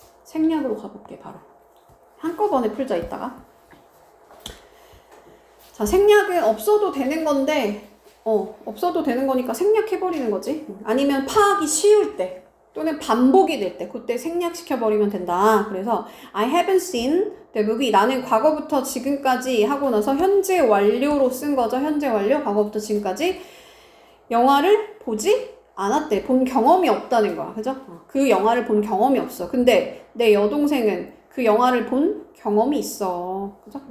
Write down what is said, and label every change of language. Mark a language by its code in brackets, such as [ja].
[ko] 생략으로 가볼게 바로. 한꺼번에 풀자 이따가. 자, 생략은 없어도 되는 건데 없어도 되는 거니까 생략해버리는 거지. 아니면 파악이 쉬울 때 또는 반복이 될 때 그때 생략시켜버리면 된다. [en] 그래서 I haven't seen the movie. [ko] 나는 과거부터 지금까지 하고 나서 현재 완료로 쓴 거죠. 현재 완료. 과거부터 지금까지 영화를 보지 않았대. 본 경험이 없다는 거야. 그죠? 그 영화를 본 경험이 없어. 근데 내 여동생은 그 영화를 본 경험이 있어. 그죠?